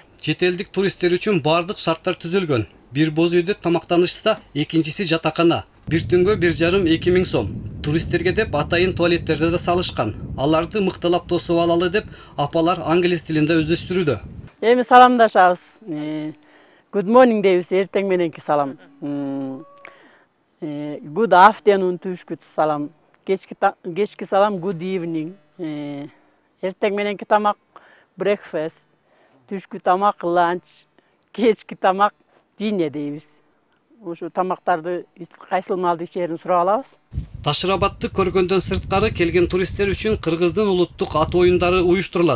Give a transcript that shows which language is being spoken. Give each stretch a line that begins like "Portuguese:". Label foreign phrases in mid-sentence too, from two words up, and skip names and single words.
Kyrgyz: Чет элдик туристтер үчүн бардык шарттар түзүлгөн. Бир боз үйдө тамактанышса, экинчиси жатакана. Бир түнгө 1,5–2 сом. Туристтерге деп атайын туалеттерди да салышкан. Аларды мыктылап тосуп алалы деп апалар англис тилинде өздөштүрүүдө. Эми саламдашабыз.
English: Good morning
Kyrgyz: deyбиз, эртең мененки салам.
English: Good afternoon
Kyrgyz: түшкү салам. Кечки салам
English: good evening.
Kyrgyz: Эртең мененки тамак breakfast, түшкү тамак lunch, кечки тамак dinner дейбиз. Ошо тамактарды кайсыл маалда ичерин сурап алабыз. Ташырабадты көргөндөн сырткары келген туристтер үчүн Кыргыздын улуттук ат оюндары уюштурулат.